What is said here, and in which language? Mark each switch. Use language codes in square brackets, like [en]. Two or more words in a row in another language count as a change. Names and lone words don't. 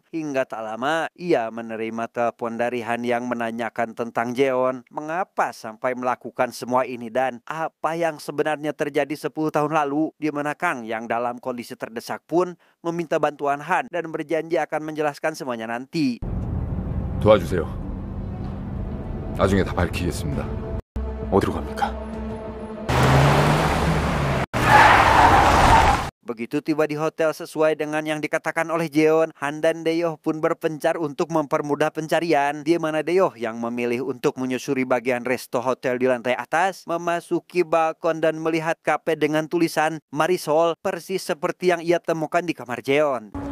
[id] Hingga tak lama, ia menerima telepon dari Han yang menanyakan tentang Jeon. Mengapa sampai melakukan semua ini dan apa yang sebenarnya terjadi 10 tahun lalu, di mana Kang yang dalam kondisi terdesak pun meminta bantuan Han dan berjanji akan menjelaskan semuanya nanti. [ko] 도와주세요. 나중에 다 밝히겠습니다. 어디로 갑니까? [id] Begitu tiba di hotel sesuai dengan yang dikatakan oleh Jeon, Han dan Daeyoh pun berpencar untuk mempermudah pencarian, di mana Daeyoh yang memilih untuk menyusuri bagian resto hotel di lantai atas, memasuki balkon dan melihat kafe dengan tulisan Marisol, persis seperti yang ia temukan di kamar Jeon.